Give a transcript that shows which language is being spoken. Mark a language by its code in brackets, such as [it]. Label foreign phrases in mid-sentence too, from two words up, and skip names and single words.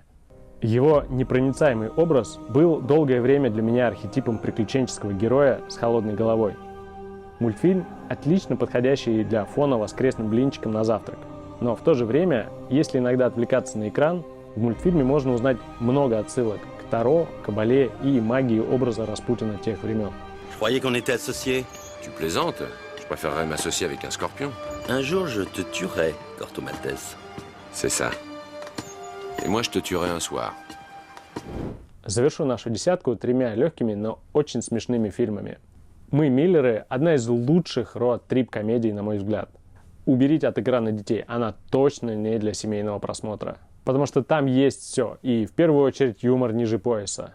[ru] Его непроницаемый образ был долгое время для меня архетипом приключенческого героя с холодной головой. Мультфильм отлично подходящий для фона воскресным блинчиком на завтрак. Но в то же время, если иногда отвлекаться на экран, в мультфильме можно узнать много отсылок к Таро, Кабале и магии образа Распутина тех времен. [fr] Je croyais qu'on était associés. Tu plaisantes? Je préférerais m'associer avec un scorpion. Un jour, je te tuerai, Corto Maltese. C'est ça. Et moi, je te tuerai un soir. [ru] Завершу нашу десятку 3 легкими, но очень смешными фильмами. «Мы, Миллеры» — одна из лучших роад-трип-комедий, на мой взгляд. Уберите от экрана детей, она точно не для семейного просмотра. Потому что там есть все, и в первую очередь юмор ниже пояса.